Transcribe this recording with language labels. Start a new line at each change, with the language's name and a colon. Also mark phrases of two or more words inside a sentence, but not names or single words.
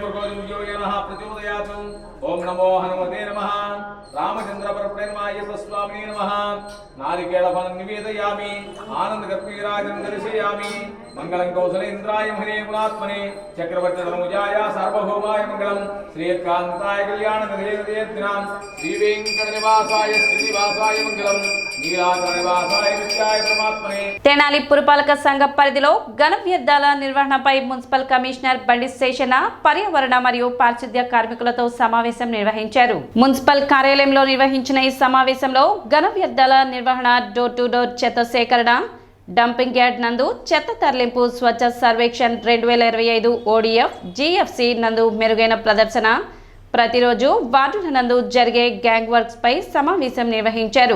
Sanskrit: भर्गो यो नः प्रचोदयात् ओम नमो हनुमते नमः रामचंद्र परब्रह्मणे नमः अय्यप्प स्वामिने नमः नारिकेलफलं निवेदयामि आनन्दकर्पूराजं दर्शयामि मंगलं कौसलेन्द्राय महे गुणात्मने चक्रवर्तितनूजाय सार्वभौमाय मंगलं श्रीकान्ताय कल्याणनिधेयतेऽद्नां श्रीवेङ्कटनिवासाय श्रीनिवासाय मंगलं नीलाचलनिवासाय नित्याय परमात्मने
Telugu: తెనాలి పురపాలక సంఘ పరిధిలో ఘన వ్యర్థాల నిర్వహణపై
English: municipal commissioner
Telugu: బండి శేషన పర్యావరణ మరియు పారిశుద్ధ్య కార్మికులతో సమావేశం నిర్వహించారు. మున్సిపల్ కార్యాలయంలో నిర్వహించిన ఈ సమావేశంలో ఘన వ్యర్థాల నిర్వహణ,
English: door to door
Telugu: చెత్త సేకరణ,
English: dumping yard
Telugu: నందు చెత్త తరలింపు, స్వచ్ఛ సర్వేక్షణ్ 2025 ODF GFC నందు మెరుగైన ప్రదర్శన, ప్రతిరోజు వార్డుల నందు జరిగే
English: gang works
Telugu: పై సమావేశం నిర్వహించారు.